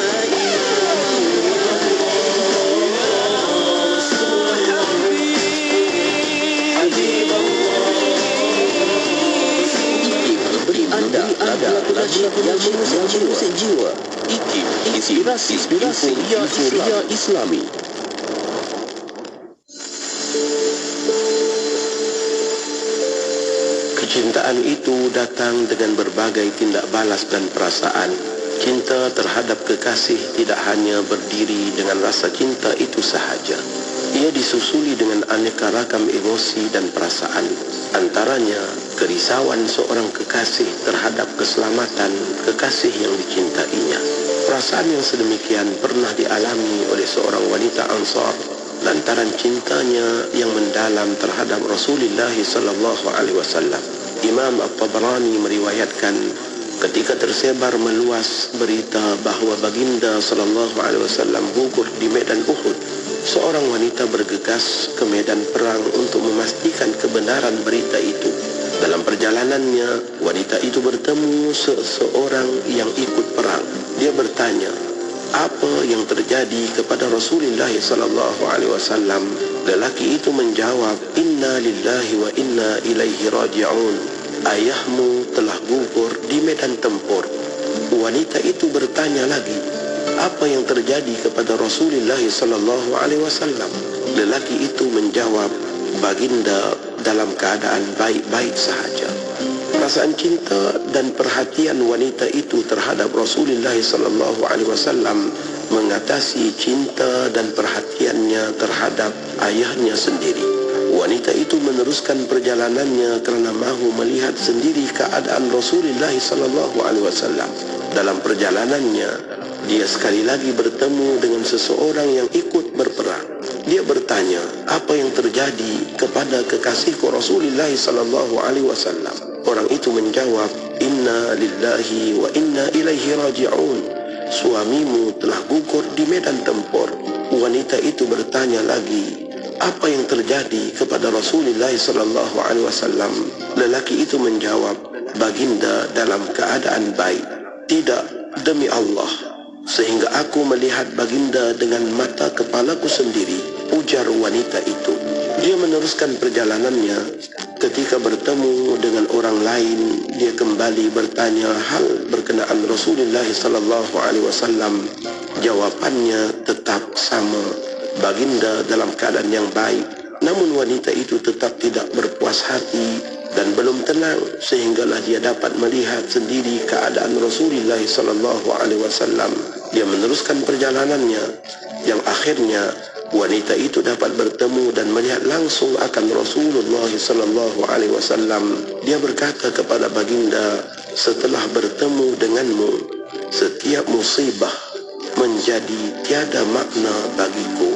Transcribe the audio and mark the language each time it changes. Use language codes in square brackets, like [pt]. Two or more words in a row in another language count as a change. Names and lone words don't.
[ms] Beri anda lagu-lagu nasyid yang mengusik jiwa. IKIM, inspirasi Inforia Islami. Kecintaan itu datang dengan berbagai tindak balas dan perasaan. Cinta terhadap kekasih tidak hanya berdiri dengan rasa cinta itu sahaja. Ia disusuli dengan aneka ragam emosi dan perasaan. Antaranya, kerisauan seorang kekasih terhadap keselamatan kekasih yang dicintainya. Perasaan yang sedemikian pernah dialami oleh seorang wanita Ansar lantaran cintanya yang mendalam terhadap Rasulullah [ar] صلى الله عليه وسلم. [ms] Imam At-Tabarani meriwayatkan ketika tersebar meluas berita bahawa baginda [ar] صلى الله عليه وسلم [ms] gugur di medan Uhud, seorang wanita bergegas ke medan perang untuk memastikan kebenaran berita itu. Dalam perjalanannya, wanita itu bertemu seseorang yang ikut perang. Dia bertanya, apa yang terjadi kepada Rasulullah [ar] صلى الله عليه وسلم? [ms] Lelaki itu menjawab, [ar] إنا لله وإنا إليه راجعون. [ms] Ayahmu telah gugur di medan tempur. Wanita itu bertanya lagi, apa yang terjadi kepada Rasulullah [ar] صلى الله عليه وسلم? [ms] Lelaki itu menjawab, baginda dalam keadaan baik-baik sahaja. Perasaan cinta dan perhatian wanita itu terhadap Rasulullah [ar] صلى الله عليه وسلم [ms] mengatasi cinta dan perhatiannya terhadap ayahnya sendiri. Wanita itu meneruskan perjalanannya kerana mahu melihat sendiri keadaan Rasulullah [ar] صلى الله عليه وسلم. [ms] Dalam perjalanannya, dia sekali lagi bertemu dengan seseorang yang ikut berperang. Dia bertanya, apa yang terjadi kepada kekasihku Rasulullah [ar] صلى الله عليه وسلم? [ms] Orang itu menjawab, [ar] إنا لله وإنا إليه راجعون. [ms] Suamimu telah gugur di medan tempur. Wanita itu bertanya lagi, apa yang terjadi kepada Rasulullah [ar] صلى الله عليه وسلم? [ms] Lelaki itu menjawab, baginda dalam keadaan baik. Tidak, demi Allah, sehingga aku melihat baginda dengan mata kepalaku sendiri, ujar wanita itu. Dia meneruskan perjalanannya. Ketika bertemu dengan orang lain, dia kembali bertanya hal berkenaan Rasulullah [ar] صلى الله عليه وسلم. [ms] Jawapannya tetap sama, baginda dalam keadaan yang baik. Namun wanita itu tetap tidak berpuas hati dan belum tenang sehinggalah dia dapat melihat sendiri keadaan Rasulullah [ar] صلى الله عليه وسلم. [ms] Dia meneruskan perjalanannya yang akhirnya wanita itu dapat bertemu dan melihat langsung akan Rasulullah [ar] صلى الله عليه وسلم. [ms] Dia berkata kepada baginda, setelah bertemu denganmu, setiap musibah menjadi tiada makna bagiku.